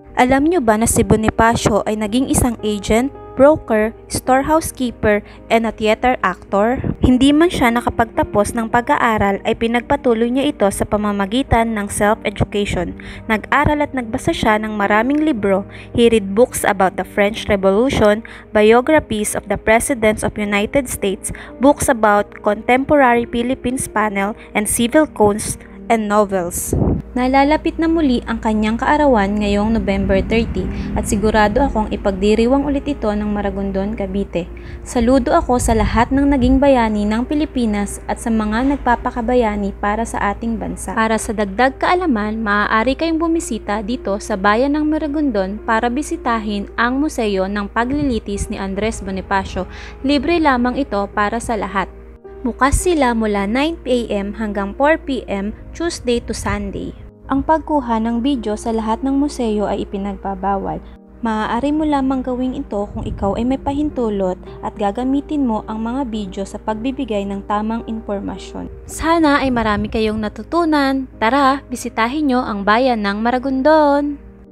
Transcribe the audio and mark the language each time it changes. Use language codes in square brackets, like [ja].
[tl] Alam nyo ba na si Bonifacio ay naging isang [en] agent, broker, storehouse keeper, and a theater actor? [tl] Hindi man siya nakapagtapos ng pag-aaral ay pinagpatuloy niya ito sa pamamagitan ng self-education. Nag-aral at nagbasa siya ng maraming libro. [en] He read books about the French Revolution, biographies of the Presidents of United States, books about contemporary Philippines panel, and civil codes and novels. [tl] Nalalapit na muli ang kanyang kaarawan ngayong November 30 at sigurado akong ipagdiriwang ulit ito ng Maragondon, Cavite. Saludo ako sa lahat ng naging bayani ng Pilipinas at sa mga nagpapakabayani para sa ating bansa. Para sa dagdag kaalaman, maaari kayong bumisita dito sa bayan ng Maragondon para bisitahin ang museo ng paglilitis ni Andres Bonifacio. Libre lamang ito para sa lahat. Bukas sila mula 9 AM hanggang 4 PM, [en] Tuesday to Sunday. [tl] Ang pagkuha ng video sa lahat ng museo ay ipinagbabawal. Maaari mo lamang gawin ito kung ikaw ay may pahintulot at gagamitin mo ang mga video sa pagbibigay ng tamang impormasyon. Sana ay marami kayong natutunan. Tara, bisitahin nyo ang bayan ng Maragondon!